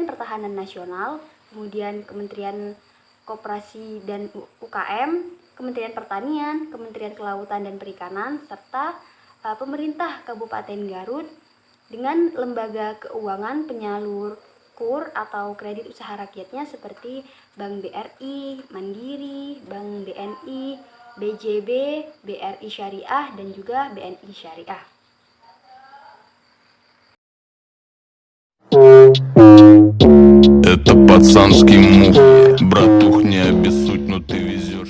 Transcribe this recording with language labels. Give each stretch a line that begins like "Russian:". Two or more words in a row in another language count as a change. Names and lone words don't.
Indonesian: Pertahanan Nasional, kemudian Kementerian Koperasi dan UKM, Kementerian Pertanian, Kementerian Kelautan dan Perikanan, serta pemerintah Kabupaten Garut dengan lembaga keuangan penyalur KUR atau kredit usaha rakyatnya seperti Bank BRI, Mandiri, Bank BNI, BJB, BRI Syariah, dan juga BNI Syariah.
Russian: Это пацанский мув, братух, не обессудь, но ты везешь.